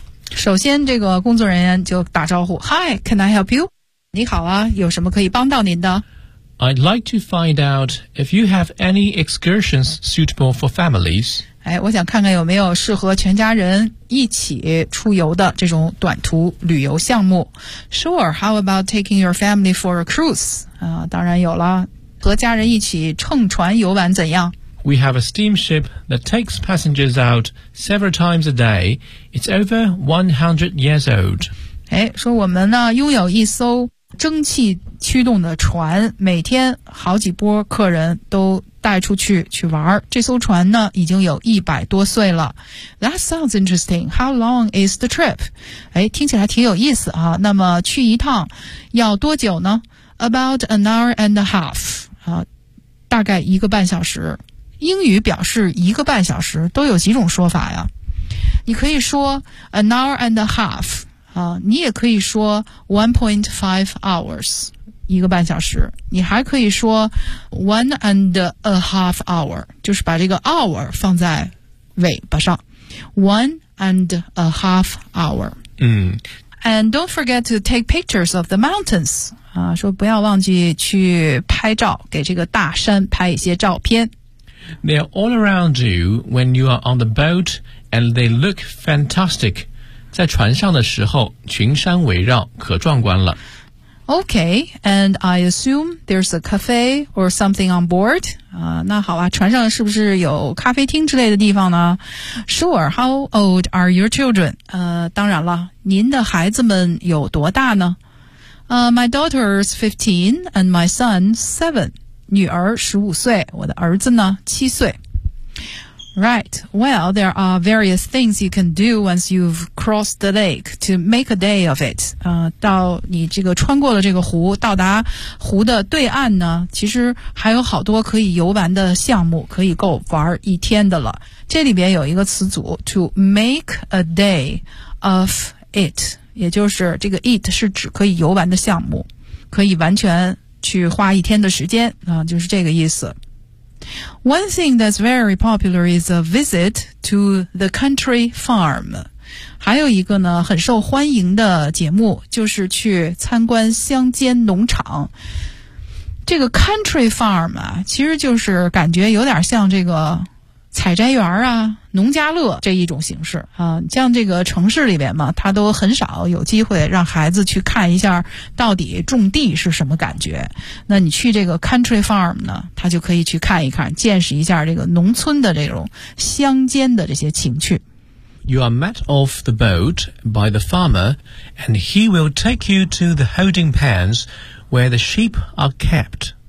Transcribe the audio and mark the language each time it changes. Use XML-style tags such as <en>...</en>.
<zh>首先这个工作人员就打招呼，</zh> <en>Hi, can I help you?</en> <zh>你好啊，有什么可以帮到您的？</zh> <en>I'd like to find out if you have any excursions suitable for families.</en> <zh>哎，我想看看有没有适合全家人一起出游的这种短途旅游项目。</zh> <en>Sure, how about taking your family for a cruise?</en> <zh>啊，当然有了，和家人一起乘船游玩怎样？</zh> <en>We have a steamship that takes passengers out several times a day. It's over 100 years old.</en> <zh>哎，说我们呢拥有一艘蒸汽驱动的船，每天好几波客人都带出去去玩，这艘船呢已经有100多岁了。</zh> <en>That sounds interesting. How long is the trip?</en> <zh>哎，听起来挺有意思啊。那么去一趟要多久呢？</zh> <en>About an hour and a half.</en> <zh>啊，大概一个半小时。英语表示一个半小时都有几种说法呀？你可以说</zh> <en>an hour and a half.</en> <zh>啊，你也可以说</zh> <en>1.5 hours.</en> <zh>一个半小时，你还可以说</zh> <en>one and a half hour，</en> <zh>就是把这个 hour 放在尾巴上， one and a half hour。嗯，</zh> <en>And don't forget to take pictures of the mountains.</en> <zh>啊，说不要忘记去拍照，给这个大山拍一些照片。</zh> <en>They are all around you when you are on the boat, and they look fantastic.</en> <zh>在船上的时候，群山围绕，可壮观了。</zh> <en>Okay, and I assume there's a cafe or something on board.</en> <zh>啊，那好啊，船上是不是有咖啡厅之类的地方呢 ？</zh> <en>Sure. How old are your children?</en> <zh>当然了，您的孩子们有多大呢</zh> <en>？My daughter's 15, and my son's 7.</en> <zh>女儿15岁，我的儿子呢7岁。</zh> <en>Right, well, there are various things you can do once you've crossed the lake to make a day of it.</en> <zh>到你这个穿过了这个湖，到达湖的对岸呢，其实还有好多可以游玩的项目，可以够玩一天的了。这里边有一个词组</zh> <en>to make a day of it,</en> <zh>也就是这个 it 是指可以游玩的项目，可以完全去花一天的时间、就是这个意思。</zh> <en>One thing that's very popular is a visit to the country farm.</en> <zh>还有一个呢很受欢迎的节目就是去参观乡间农场。这个 country farm 啊其实就是感觉有点像这个采摘园啊农家乐这一种形式啊，像这个城市里边嘛他都很少有机会让孩子去看一下到底种地是什么感觉，那你去这个 country farm 呢他就可以去看一看，见识一下这个农村的这种乡间的这些情趣。</zh> <en>You are met off the boat by the farmer and he will take you to the holding pens where the sheep are kept.</en>